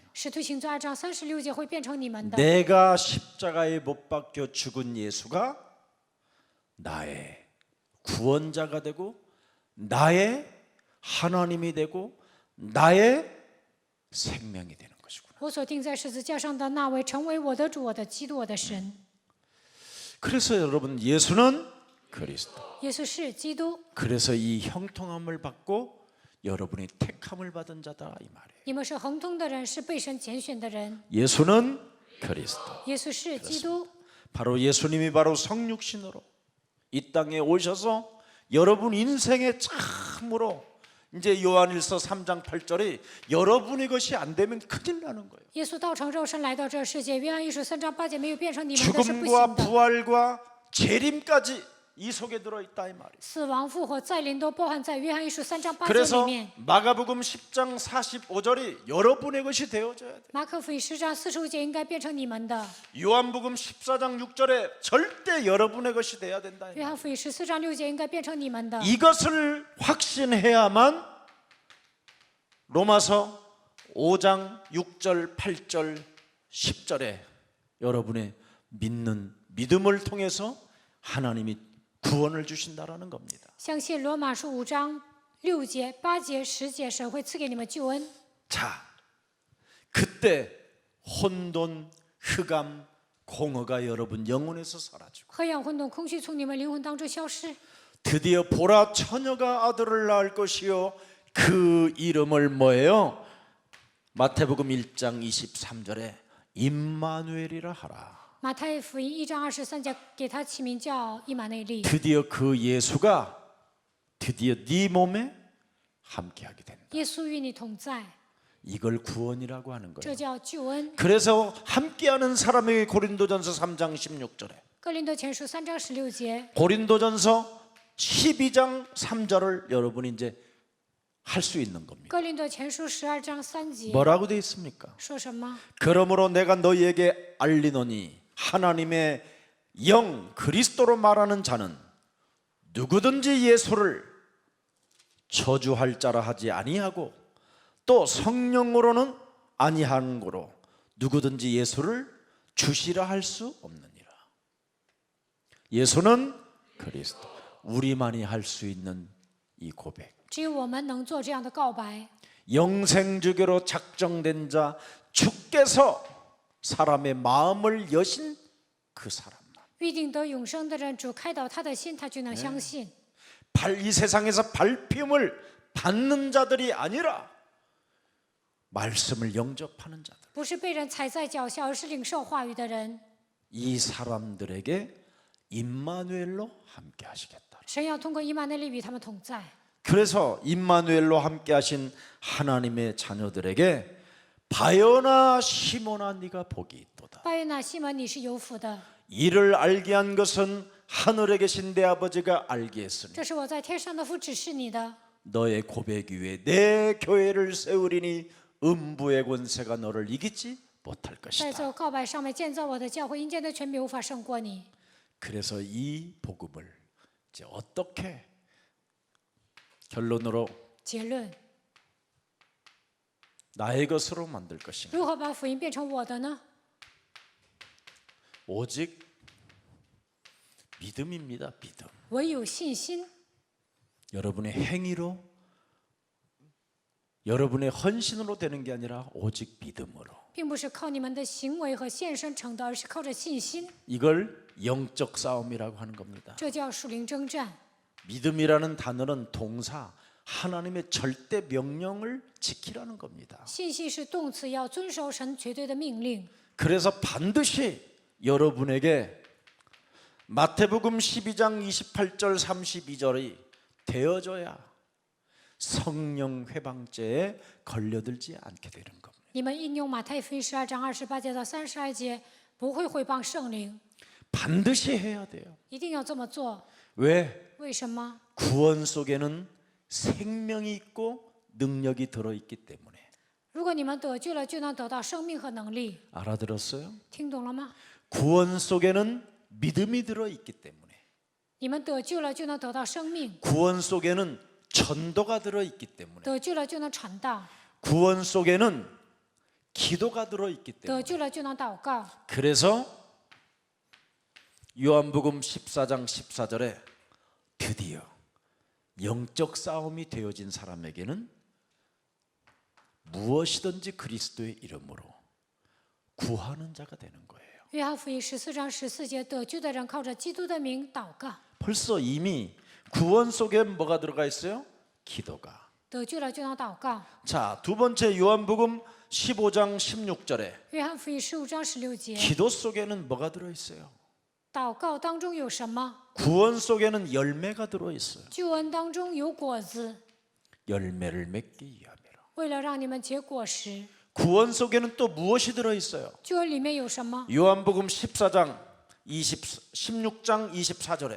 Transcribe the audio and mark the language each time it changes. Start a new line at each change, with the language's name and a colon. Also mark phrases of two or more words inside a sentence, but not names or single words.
Chinese: 使徒行传2章36节会变成你们的。
Korean: 내가 십자가에 못 박혀 죽은 예수가 나의 구원자가 되고 나의 하나님이 되고 나의 생명이 되는 것이구나.
Chinese: 我所钉在十字架上的那位，成为我的主、我的基督、我的神。
Korean: 그래서 여러분 예수는 그리스도.
Chinese: 耶稣是基督，
Korean: 그래서 이 형통함을 받고 여러분이 택함을 받은 자다 이 말이에요.
Chinese: 你们是亨通的人，是被神拣选的人。
Korean: 예수는 그리스도.
Chinese: 耶稣是基督，
Korean: 바로 예수님이 바로 성육신으로 이 땅에 오셔서 여러분 인생에 참으로 이제 요한일서 3장 8절이 여러분의 것이 안 되면 큰일 나는 거예요.
Chinese: 耶稣道成肉身来到这世界。约翰一书3章8节没有变成你们的是不
Korean: 죽음과
Chinese: 行的。
Korean: 부활과 재림까지 이 속에 들어있다 이 말이에요.
Chinese: 死亡、复活、再临都包含在约翰一书3章8节里
Korean: 그래서
Chinese: 面。
Korean: 마가복음 10장 45절이 여러분의 것이 되어져야 돼요.
Chinese: 马可福音10章45节应该变成你们的。
Korean: 요한복음 14장 6절에 절대 여러분의 것이 돼야 된다.
Chinese: 约翰福音14章6节应该变成你们的。
Korean: 이것을 확신해야만 로마서 5장 6절 8절 10절에 여러분의 믿는 믿음을 통해서 하나님이 구원을 주신다라는 겁니다.
Chinese: 相信罗马书5章6节、8节、10节，神会赐给你们救恩。
Korean: 자, 그때 혼돈, 흑암, 공허가 여러분 영혼에서 사라지고
Chinese: 黑暗、混沌、空虚从你们灵魂当中消失。
Korean: 드디어 보라 처녀가 아들을 낳을 것이요 그 이름을 뭐예요? 마태복음 1장 23절에 임마누엘이라 하라.
Chinese: 马太福音1章23节给他起名叫以马内利。
Korean: 드디어 그 예수가 드디어 네 몸에 함께하게 된다.
Chinese: 耶稣与你同在，
Korean: 이걸 구원이라고 하는
Chinese: 这
Korean: 거예요.
Chinese: 叫救恩。
Korean: 그래서 함께하는 사람에게 고린도전서 3장 16절에
Chinese: 哥林多前书3章16节，
Korean: 고린도전서 12장 3절을 여러분이 이제 할 수 있는 겁니다.
Chinese: 哥林多前书12章3节
Korean: 뭐라고 되어 있습니까?
Chinese: 说什么？
Korean: 그러므로 내가 너희에게 알리노니 하나님의 영 그리스도로 말하는 자는 누구든지 예수를 저주할 자라 하지 아니하고 또 성령으로는 아니하는 거로 누구든지 예수를 주시라 할 수 없느니라. 예수는 그리스도. 우리만이 할 수 있는 이 고백.
Chinese: 只有我们能做这样的告白。
Korean: 영생주교로 작정된 자, 주께서 사람의 마음을 여신 그 사람만.
Chinese: 预定得永生的人，主开导他的心，他就能相信。
Korean: 이 세상에서 밟힘을 받는 자들이 아니라 말씀을 영접하는 자들.
Chinese: 不是被人踩在脚下，而是领受话语的人。
Korean: 이 사람들에게 임마누엘로 함께 하시겠다.
Chinese: 神要通过以马内利与他们同在。
Korean: 그래서 임마누엘로 함께 하신 하나님의 자녀들에게 바요나 시몬아 네가 복이 있도다.
Chinese: 巴约纳西门，你是有福的，
Korean: 이를 알게 한 것은 하늘에 계신 내 아버지가 알게 했으니
Chinese: 这是我在天上的父指示你的。
Korean: 너의 고백 위에 내 교회를 세우리니 음부의 권세가 너를 이기지 못할
Chinese: 在
Korean: 것이다.
Chinese: 这告白上面建造我的教会，阴间的权柄无法胜过你。
Korean: 그래서 이 복음을 이제 어떻게 결론으로
Chinese: 结论，
Korean: 나의 것으로 만들 것인가?
Chinese: 如何把福音变成我的呢？
Korean: 오직 믿음입니다. 믿음.
Chinese: 唯有信心，
Korean: 여러분의 행위로 여러분의 헌신으로 되는 게 아니라 오직 믿음으로.
Chinese: 并不是靠你们的行为和献身成的，而是靠着信心。
Korean: 이걸 영적 싸움이라고 하는 겁니다.
Chinese: 这叫属灵征战。
Korean: 믿음이라는 단어는 동사, 하나님의 절대 명령을 지키라는 겁니다.
Chinese: 信息是动词，要遵守神绝对的命令。
Korean: 그래서 반드시 여러분에게 마태복음 12장 28절 32절이 되어져야 성령 회방죄에 걸려들지 않게 되는 겁니다.
Chinese: 你们应用马太福音12章28节到32节，不会毁谤圣灵，
Korean: 반드시 해야 돼요.
Chinese: 一定要这么做。
Korean: 왜?
Chinese: 为什么？
Korean: 구원 속에는 생명이 있고 능력이 들어있기 때문에.
Chinese: 如果你们得救了，就能得到生命和能力。
Korean: 알아들었어요?
Chinese: 听懂了吗？
Korean: 구원 속에는 믿음이 들어있기 때문에.
Chinese: 你们得救了，就能得到生命；
Korean: 구원 속에는 전도가 들어있기 때문에.
Chinese: 得救了，就能传道；
Korean: 구원 속에는 기도가 들어있기
Chinese: 得
Korean: 때문에.
Chinese: 救了，就能祷告。
Korean: 그래서 요한복음 14장 14절에 드디어 영적 싸움이 되어진 사람에게는 무엇이든지 그리스도의 이름으로 구하는 자가 되는 거예요.
Chinese: 约翰福音14章14节，得救的人靠着基督的名祷告，
Korean: 벌써 이미 구원 속에 뭐가 들어가 있어요? 기도가.
Chinese: 得救了就能祷告。
Korean: 자, 두 번째 요한복음 15장 16절에
Chinese: 约翰福音15章16节，
Korean: 기도 속에는 뭐가 들어 있어요?
Chinese: 祷告当中有什么？
Korean: 구원 속에는 열매가 들어 있어요.
Chinese: 救恩当中有果子，
Korean: 열매를 맺기 위함이라.
Chinese: 为了让你们结果实。
Korean: 구원 속에는 또 무엇이 들어 있어요?
Chinese: 救恩里面有什么？
Korean: 요한복음 14장 16장 24절에